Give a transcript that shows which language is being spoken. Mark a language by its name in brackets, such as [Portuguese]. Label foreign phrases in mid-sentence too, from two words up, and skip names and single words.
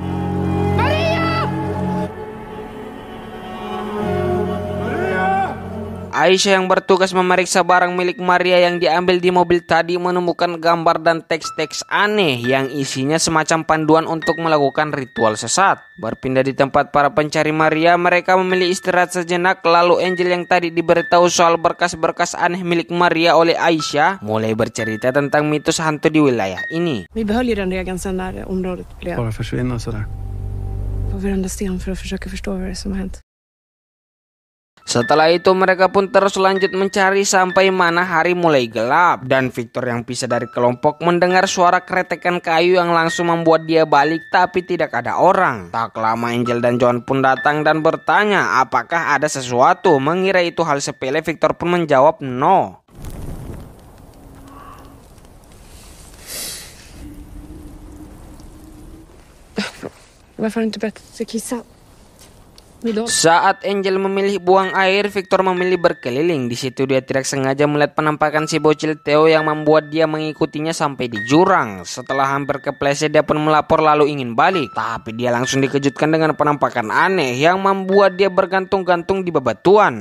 [Indonesian] Aisyah yang bertugas memeriksa barang milik Maria yang diambil di mobil tadi menemukan gambar dan teks-teks aneh yang isinya semacam panduan untuk melakukan ritual sesat. Berpindah di tempat para pencari Maria, mereka memilih istirahat sejenak. Lalu Angel yang tadi diberitahu soal berkas-berkas aneh milik Maria oleh Aisyah mulai bercerita tentang mitos hantu di wilayah ini. [Swedish] Vi behöll ju den regeln sen när området blev. Bara försvinna sådär. På varenda sten för att försöka förstå vad det är som har hänt. [Indonesian] Setelah itu mereka pun terus lanjut mencari sampai mana hari mulai gelap, dan Victor yang pisah dari kelompok mendengar suara keretekan kayu yang langsung membuat dia balik, tapi tidak ada orang. Tak lama Angel dan John pun datang dan bertanya apakah ada sesuatu. Mengira itu hal sepele, Victor pun menjawab no. [Swedish] Varför har du inte bett sig kissa? [Indonesian] Saat Angel memilih buang air, Victor memilih berkeliling. Di situ dia tidak sengaja melihat penampakan si bocil Theo yang membuat dia mengikutinya sampai di jurang. Setelah hampir kepleset, dia pun melapor lalu ingin balik. Tapi dia langsung dikejutkan dengan penampakan aneh yang membuat dia bergantung-gantung di bebatuan.